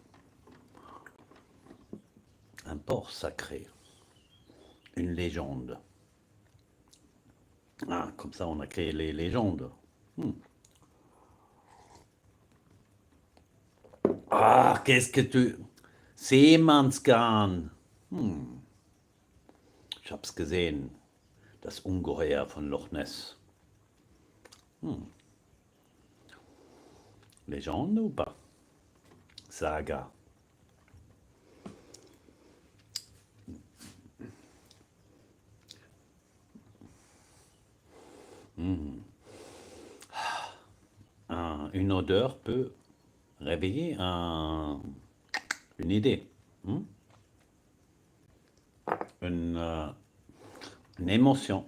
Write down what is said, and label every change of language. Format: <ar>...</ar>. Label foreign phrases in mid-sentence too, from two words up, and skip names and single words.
<fr>Un port sacré, une légende. Ah, comme ça on a créé les légendes. Ah, qu'est-ce que tu...</fr> <de>Seemannsgarn. Ich hab's gesehen. Das Ungeheuer von Loch Ness.</de> <fr>Légende ou pas? Saga. Une odeur peut réveiller une idée, une, une émotion.</fr>